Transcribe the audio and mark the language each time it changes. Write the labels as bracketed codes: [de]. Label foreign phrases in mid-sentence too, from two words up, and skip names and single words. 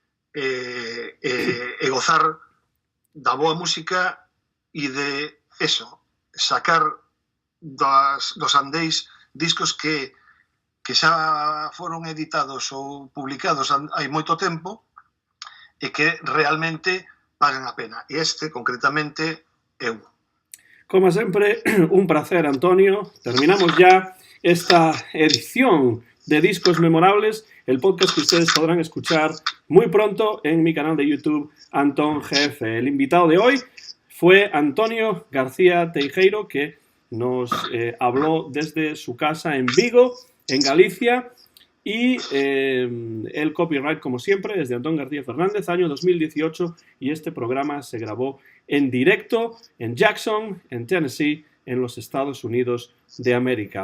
[gl] e gozar da boa música e de eso, sacar dos andéis discos que xa foron editados ou publicados hai moito tempo e que realmente pagan a pena, e este concretamente é un. Como sempre, un placer, Antonio. [es] Terminamos ya esta edición de Discos Memorables, el podcast que ustedes podrán escuchar muy pronto en mi canal de YouTube, Antón GF. El invitado de hoy fue Antonio García Teijeiro, que nos habló desde su casa en Vigo, en Galicia, y el copyright, como siempre, es de Antón García Fernández, año 2018, y este programa se grabó en directo en Jackson, en Tennessee, en los Estados Unidos de América.